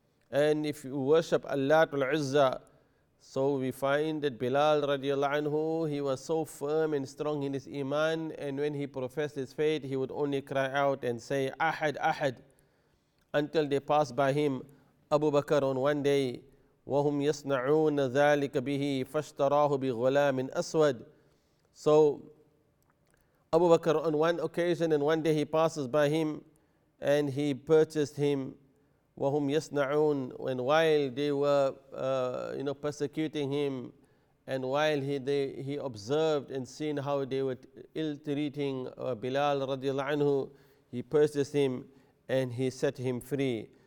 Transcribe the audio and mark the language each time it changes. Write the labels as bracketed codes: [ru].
[en] And if you worship Allah al-Izzah, so we find that Bilal radiallahu anhu, he was so firm and strong in his iman, and when he professed his faith, he would only cry out and say Ahad, Ahad, until they passed by him. Abu Bakr on one day, [ar] وَهُمْ يَصْنَعُونَ ذَلِكَ بِهِ فَاشْتَرَاهُ بِغُلَامٍ أَسْوَدٍ. [en] So Abu Bakr on one occasion, and one day he passes by him and he purchased him. [ar] وَهُمْ يَصْنَعُونَ. [en] And while they were persecuting him, and while he observed and seen how they were ill-treating Bilal radiallahu anhu, he purchased him and he set him free.